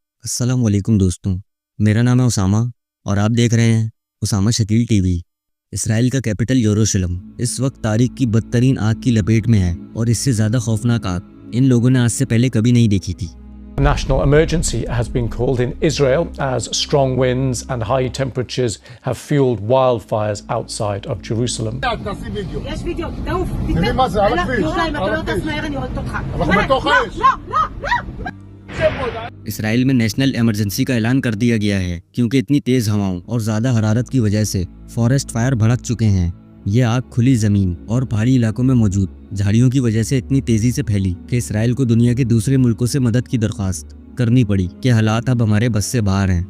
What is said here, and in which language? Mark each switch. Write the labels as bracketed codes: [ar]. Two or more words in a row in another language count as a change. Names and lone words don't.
[ar] السلام علیکم [ur] دوستوں۔ میرا نام ہے اسامہ اور آپ دیکھ رہے ہیں اسامہ شکیل ٹی وی. اسرائیل کا کیپیٹل یروشلم اس وقت تاریخ کی بدترین آگ کی لپیٹ میں ہے اور اس سے زیادہ خوفناک آگ ان لوگوں نے آج سے پہلے کبھی نہیں دیکھی تھی. [en] A national emergency has been called in Israel as strong winds and high temperatures have fueled wildfires outside of Jerusalem. [he] יש וידאו, תעוף, תתן. מה זה, על הכביש? ירושלים, אתה לא טס מהר, אני הורגת אותך. אנחנו בתוך האש. לא. [ur] اسرائیل میں [en] national emergency [ur] کا اعلان کر دیا گیا ہے کیونکہ اتنی تیز ہواؤں اور زیادہ حرارت کی وجہ سے [en] forest fire [ur] بھڑک چکے ہیں. یہ آگ کھلی زمین اور پہاڑی علاقوں میں موجود جھاڑیوں کی وجہ سے اتنی تیزی سے پھیلی کہ اسرائیل کو دنیا کے دوسرے ملکوں سے مدد کی درخواست کرنی پڑی کہ حالات اب ہمارے بس سے باہر ہیں.